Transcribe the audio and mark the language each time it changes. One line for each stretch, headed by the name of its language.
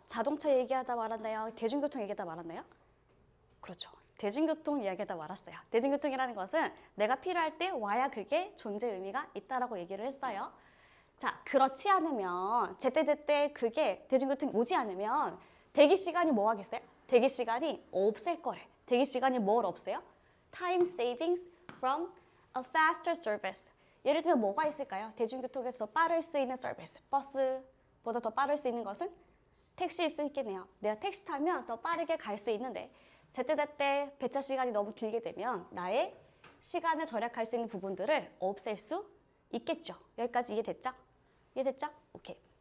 Korean: 자동차 얘기하다 말았나요? 대중교통 얘기하다 말았나요? 그렇죠. 대중교통 이야기하다 말았어요. 대중교통이라는 것은 내가 필요할 때 와야 그게 존재 의미가 있다라고 얘기를 했어요. 자, 그렇지 않으면 제때제때 그게 대중교통이 오지 않으면 대기 시간이 뭐 하겠어요? 대기 시간이 없을 거래. 대기 시간이 뭘 없애요?
English: Time savings from a faster service.
Korean: 예를 들면 뭐가 있을까요? 대중교통에서 더 빠를 수 있는 서비스. 버스보다 더 빠를 수 있는 것은 택시일 수 있겠네요. 내가 택시 타면 더 빠르게 갈 수 있는데 제때제때 배차 시간이 너무 길게 되면 나의 시간을 절약할 수 있는 부분들을 없앨 수 있겠죠. 여기까지 이해됐죠? 이해됐죠? 오케이.